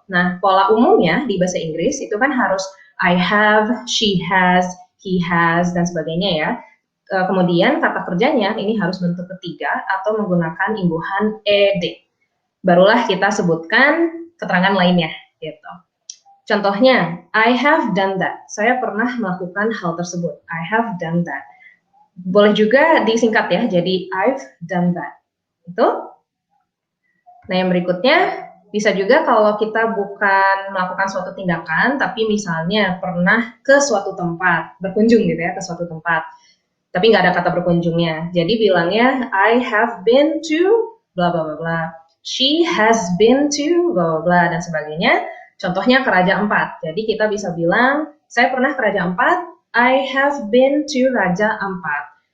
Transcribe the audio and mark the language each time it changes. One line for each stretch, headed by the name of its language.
Indonesian: Nah, pola umumnya di bahasa Inggris itu kan harus
English: I have, she has, he has,
Indonesian: dan sebagainya ya. Kemudian kata kerjanya ini harus bentuk ketiga atau menggunakan imbuhan ed. Barulah kita sebutkan keterangan lainnya gitu.
English: Contohnya, I have done that.
Indonesian: Saya pernah melakukan hal tersebut.
English: I have done that.
Indonesian: Boleh juga disingkat ya, jadi
English: I've done that.
Indonesian: Itu. Nah, yang berikutnya bisa juga kalau kita bukan melakukan suatu tindakan, tapi misalnya pernah ke suatu tempat, berkunjung gitu ya, ke suatu tempat. Tapi nggak ada kata berkunjungnya. Jadi bilangnya
English: I have been to bla bla
Indonesian: bla bla.
English: She has been to bla bla bla
Indonesian: dan sebagainya. Contohnya ke Raja Ampat. Jadi kita bisa bilang saya pernah ke Raja Ampat.
English: I have been to Raja Ampat.